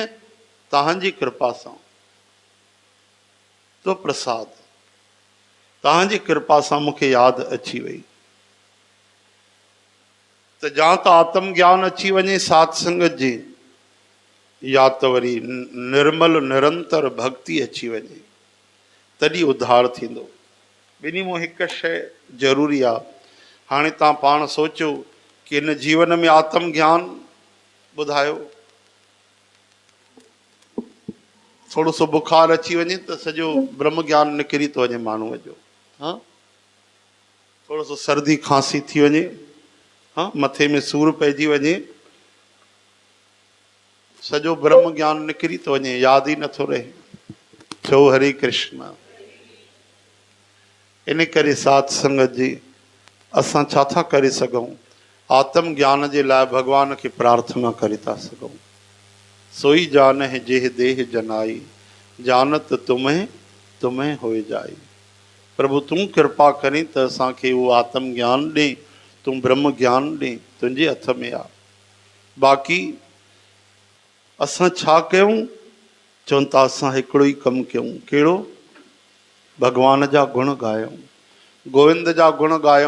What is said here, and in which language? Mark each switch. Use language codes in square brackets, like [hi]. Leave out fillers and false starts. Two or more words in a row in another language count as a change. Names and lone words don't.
[sd] तव्हांजी कृपा सां, तो प्रसाद, तव्हांजी कृपा सां मूंखे यादि अची वई। त जा त आत्म ज्ञान अची वञे साध संगत जी, या त वरी निर्मल निरंतर भक्ति अची वञे, तॾहिं उद्धार थींदो। ॿिन्ही मां हिकु शइ ज़रूरी आहे। हाणे तव्हां पाण सोचो कि हिन जीवन में आत्म ज्ञान ॿुधायो, थोरो सो बुखार अची वञे त सॼो ब्रह्म ज्ञान निकिरी थो वञे माण्हूअ जो। हा, थोरो सो सर्दी खांसी थी वञे, हा, मथे में सूरु पइजी वञे, सॼो ब्रह्म ज्ञान निकिरी थो वञे, यादि ई नथो रहे। चओ हरे कृष्ण। इन करे साध संगत जी, असां छा था करे सघूं? आत्म ज्ञान जे लाइ भॻवान खे प्रार्थना करे था सघूं। [awa] सोई जान है जेह देह जनाई, जानत तुम्हें तुम्हें होए जाई। [sd] प्रभु तूं कृपा करीं त असांखे उहो आत्म ज्ञान ॾे, तूं ब्रह्म ज्ञान ॾे, तुंहिंजे हथ में आहे। बाक़ी असां छा कयूं? चवनि था असां हिकिड़ो ई कमु कयूं। कहिड़ो? भॻवान जा गुण ॻायूं, गोविंद जा गुण ॻायूं।